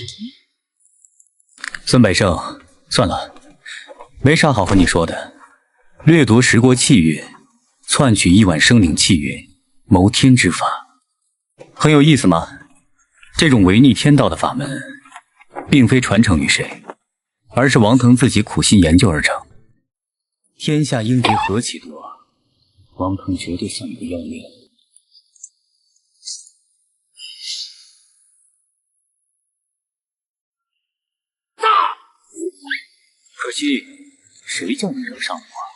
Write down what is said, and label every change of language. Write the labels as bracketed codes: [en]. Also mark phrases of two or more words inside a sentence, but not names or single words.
[zh] 孫百勝，算了，沒啥好和你說的。掠奪十國氣運，篡取億萬生靈氣運，謀天之法，很有意思嗎？這種違逆天道的法門，並非傳承於誰，而是王騰自己苦心研究而成。天下英杰何其多，王腾绝对算不要命。可惜，谁叫你惹上我？